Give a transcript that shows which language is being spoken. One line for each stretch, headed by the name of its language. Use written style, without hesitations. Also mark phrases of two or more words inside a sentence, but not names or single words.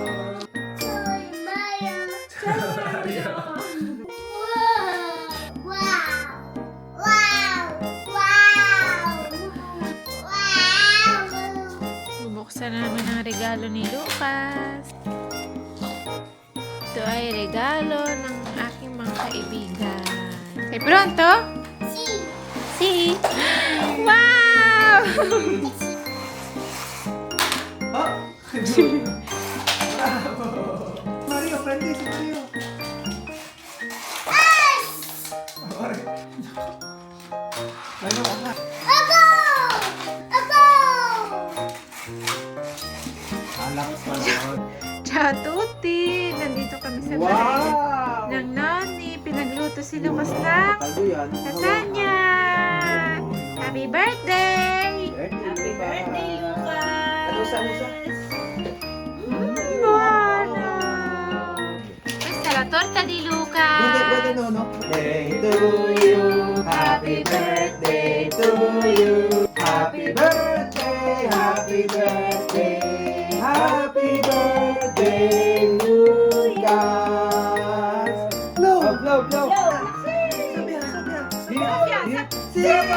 Filipino: Bubuksan namin ang regalo ni Lucas. Ito ay regalo ng aking mga kaibigan. Ay,
Italian: pronto? Si! Wow! Oh! Bravo!
Filipino: Mario, friendly si Mario. Ano ka na? Alak pa naman.
Italian: Ciao tutti!
Filipino: Nandito kami sa bahay ng Noni. Pinagluto si Lucas ng Kalbo yan.
English: lasagna! Happy birthday! Happy birthday, Lucas! Alusa. Wow!
Italian: Questa è la torta di Lucas!
Filipino: Pwede, no?
English: Birthday to you. Happy birthday to you. Happy birthday, happy birthday. Happy birthday, Lucas. Blow. Sofia.